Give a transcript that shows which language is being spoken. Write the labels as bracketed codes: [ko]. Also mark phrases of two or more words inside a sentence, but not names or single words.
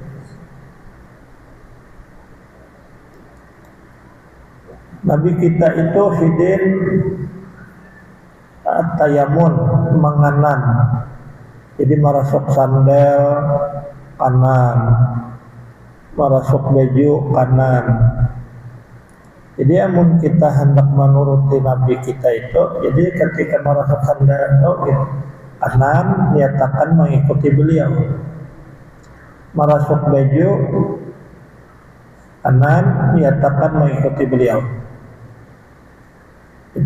[bjn] Nabi kita itu hidin tayamun, menganan. Jadi merasuk sandal kanan, merasuk baju kanan. Jadi amun kita hendak menuruti Nabi kita itu, jadi ketika merasuk sandal itu kanan, nyatakan mengikuti beliau. Merasuk baju kanan, nyatakan mengikuti beliau. Gitu.